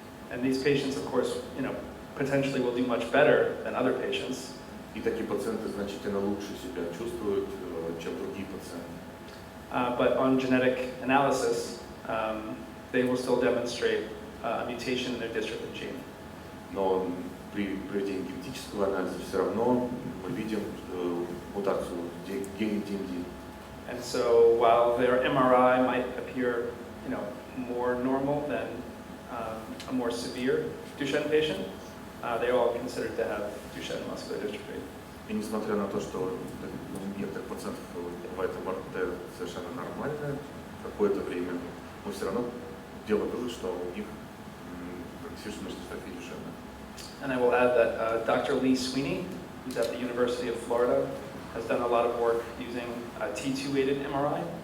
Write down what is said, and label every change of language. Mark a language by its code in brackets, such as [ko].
[en] And these patients, of course, potentially will do much better than other patients. [ru] И такие пациенты значительно лучше себя чувствуют, чем другие пациенты. [en] But on genetic analysis, they will still demonstrate a mutation in their dystrophin gene. [ru] Но при проведении генетического анализа все равно мы видим мутацию в гене DMD. [en] And so while their MRI might appear, more normal than a more severe Duchenne patient, they are all considered to have Duchenne muscular dystrophy. [ru] И несмотря на то, что у некоторых пациентов бывает МРТ совершенно нормальное какое-то время, мы все равно делаем вывод, что у них прогрессирующая дystrophy Duchenne. [en] And I will add that Dr. Lee Sweeney, who's at the University of Florida, has done a lot of work using T2-weighted MRI.